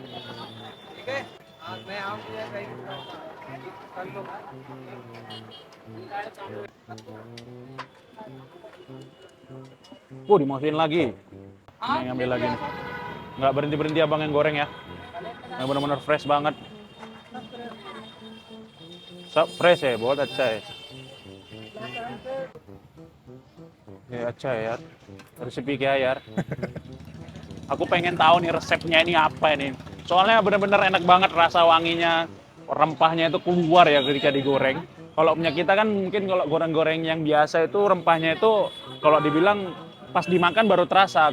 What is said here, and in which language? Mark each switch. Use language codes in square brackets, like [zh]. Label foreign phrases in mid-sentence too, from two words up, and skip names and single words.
[id] Dimasukin lagi. Ini ngambil lagi nih. Nggak berhenti-berhenti abang yang goreng ya. Yang benar-benar fresh banget. Fresh ya, [hi] बहुत अच्छा है. Ya, अच्छा है यार. Resepi क्या यार? [id] Aku pengen tahu nih resepnya ini apa ini. Soalnya benar-benar enak banget rasa wanginya. Rempahnya itu keluar ya ketika digoreng. Kalau punya kita kan mungkin kalau goreng-goreng yang biasa itu rempahnya itu kalau dibilang pas dimakan baru terasa.